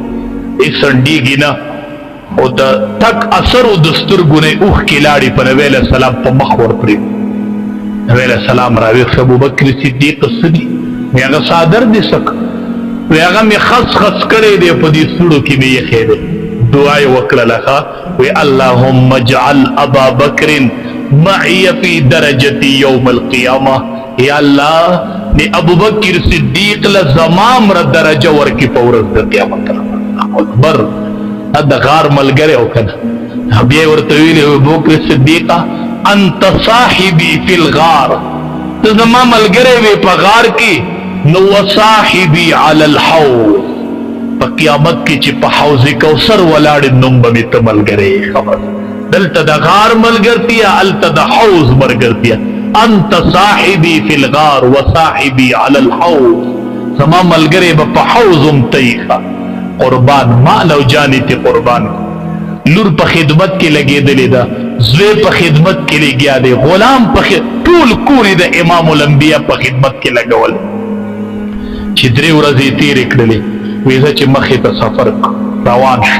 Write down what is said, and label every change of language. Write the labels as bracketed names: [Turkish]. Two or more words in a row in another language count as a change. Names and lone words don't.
[Pashto] هېڅ څنډېږي نه او د ټک اثر و د سترګو نه یې اوښکې لاړې په نبي علیه السلام په مخ ورپرېږدي. نبي علیه السلام راویښ شو. ابوبکر صدیق څه دي؟ وایي هغه څادر دې څه کړ؟ وایي هغه مې خس خس کړی دی په دې سوړو کې مې ایښی دی. دعا یې وکړله ښه وی [Arabic] اللهم اجعل ابا بکر معي في درجتي يوم القيامه. [Pashto] یا الله نے ابو بکر صدیق لزمام را درجه ورکی په ورځ د قیامت. [Arabic] الله اکبر. [Pashto] د غار ملګری او کنه بیا ورته ویلي ابو بکر صدیقه [Arabic] انت صاحبي في الغار. [Pashto] ته زما ملګری وې په غار کې نو [Arabic] وصاحبي على الحوض. [Pashto] په قیامت کې چې په حوض کوثر ولاړې نوم به مې ته ملګری. خبر دلته د غار ملګرتیا هلته د حوض ملګرتیا. [Arabic] انت صاحبي في الغار وصاحبي على الحوض. [Pashto] زما ملګری به په حوض هم ته قربان مال او جانې ته قربان. لور په خدمت کې لګېدلې ده، زوی په خدمت کې لګیا دی، غلام په ټول کور د امام الانبیا په خدمت کې لګول. چې 3 ورځې تېرې کړلې وی زه چې مخې ته سفر روان شو.